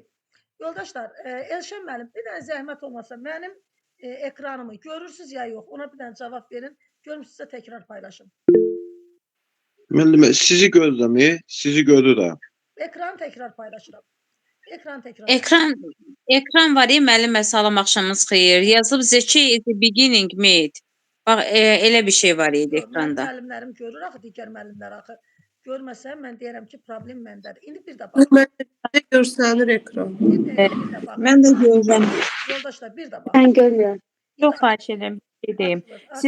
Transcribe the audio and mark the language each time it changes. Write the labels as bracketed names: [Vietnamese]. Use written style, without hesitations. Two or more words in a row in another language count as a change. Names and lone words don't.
[Azerbaijani] Yoldaşlar, Elşən müəllim, bir dənə zəhmət olmasa mənim ekranımı görürsünüz ya yox? Ona bir dənə cavab verin. Görüm sizə təkrar paylaşım. Müəllim, sizi görürəm, sizi görürəm. Ekranı təkrar paylaşıram. Ekran var, müəllimə, salam, axşamınız xeyir. [English] Yazıb Zeki is the beginning made. [Azerbaijani] Bax, elə bir şey var idi Yox, mənim ekranda. müəllimlərim görür axı, digər müəllimlər axı. Görməsə mən deyərəm ki, problem məndədir. İndi bir də bax. Məndə görsənir ekran. Bir dəqiqə, bir də bax. Mən də görürəm. Yoldaşlar, bir də bax. Mən görmürəm. Çox xahiş edirəm bir şey deyim. Açılır, Siz